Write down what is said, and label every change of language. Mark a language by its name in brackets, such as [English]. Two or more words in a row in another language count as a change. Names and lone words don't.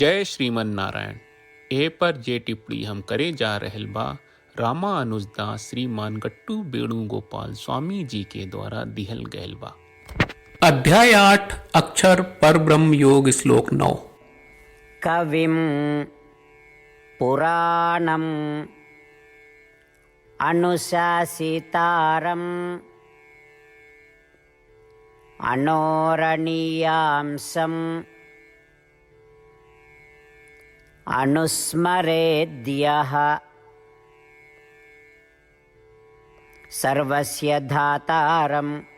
[Sanskrit] जय श्रीमन नारायण। [Bhojpuri] ए पर जे टिप्पणी हम करे जा रहल बा रामा अनुजदास श्रीमान गट्टू वेणुगोपाल स्वामी जी के द्वारा दिहल गयल बा। अध्याय 8 अक्षर पर ब्रह्म योग श्लोक 9। [Sanskrit] कविं पुराणम् अनुशासितारम् अनोरणीयांसम् अनुस्मरेद्यः सर्वस्य धातारम्